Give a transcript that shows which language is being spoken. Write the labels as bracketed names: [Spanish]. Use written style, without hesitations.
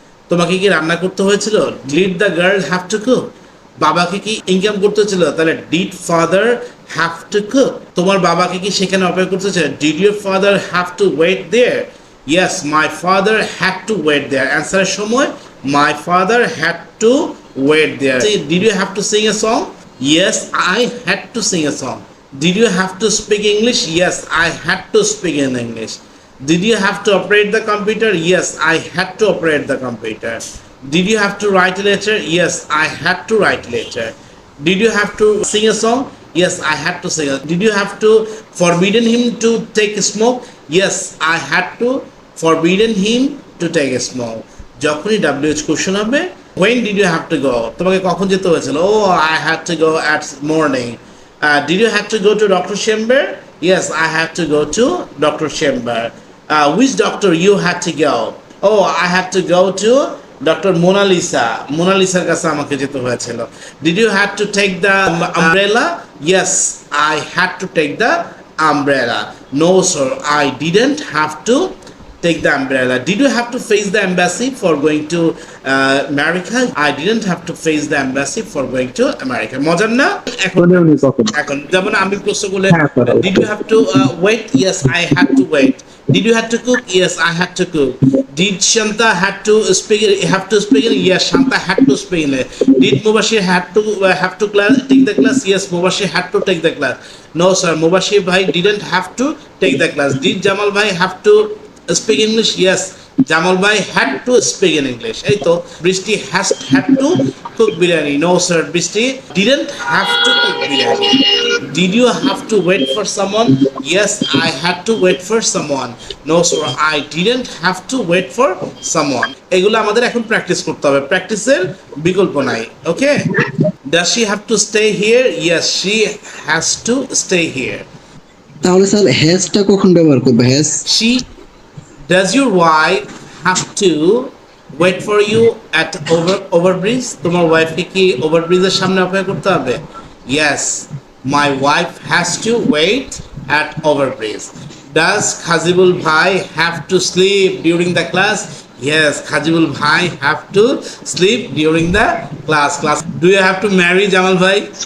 [Bangla] তোমাকে কি রান্না করতে হয়েছিল, [English] Did the girl have to cook. [Bangla] বাবাকে কি ইনকাম করতে হয়েছিল, তাহলে [English] Did father have to cook. [Bangla] তোমার বাবাকে কি সেখানে অপেক্ষা করতে হয়েছিল, [English] Did your father have to wait there. Yes, my father had to wait there. [Bangla] অ্যান্সারের সময় [English] My father had to wait there. Did you have to sing a song? Yes, I had to sing a song. Did you have to speak English? Yes, I had to speak in English. Did you have to operate the computer? Yes, I had to operate the computer. Did you have to write a letter? Yes, I had to write a letter. Did you have to sing a song? Yes, I had to sing. Did you have to forbidden him to take a smoke? Yes, I had to forbidden him to take a smoke. [Bangla] যখনই WH question হবে, [English] when did you have to go? [Bangla] তোমাকে কখন যেতে হয়েছিল? [English] Oh, I had to go at morning. Did you have to go to Dr. Chamber? Yes, I had to go to Dr. Chamber. Which doctor you had to go? Oh, I had to go to Dr. Mona Lisa. [Bangla] Mona Lisaর কাছে আমাকে যেতে হয়েছিল। [English] Did you have to take the umbrella? Yes, I had to take the umbrella. No, sir, I didn't have to take the umbrella. Did you have to face the embassy for going to America? I didn't have to face the embassy for going to America. [Bangla] মজার না? এখন যেমন আমি প্রশ্ন করলে, [English] did you have to wait? Yes, I had to wait. Did you have to cook? Yes, I had to cook. Did Shanta have to speak? Yes, Shanta had to speak. Did Mubashir have to take the class? Yes, Mubashir had to take the class. No, sir, Mubashir bhai didn't have to take the class. Did Jamal bhai have to speak English? Yes, Jamal bhai had to speak in English. [Bangla] এই তো, [English] Brishti had to cook biryani. No, sir, Brishti didn't have to cook biryani. Did you have to wait for someone? Yes, I had to wait for someone. No, sir, I didn't have to wait for someone. [Bangla] এগুলো আমাদের এখন practice করতে হবে। প্র্যাকটিসের বিকল্প নাই। [English] Okay, does she have to stay here? Yes, she has to stay here. [Bangla] তাহলে sir হ্যাজটা কখন ব্যবহার করবে? [English] Has She Does your wife have to wait for you at overbridge? [Bangla] তোমার ওয়াইফকে কি ওভারব্রিজের সামনে অপেক্ষা করতে হবে? [English] Yes, my wife has to wait at overbridge. Does Khazibul bhai have to sleep during the class? Yes, Khazibul bhai have to sleep during the class. Do you have to marry Jamal bhai?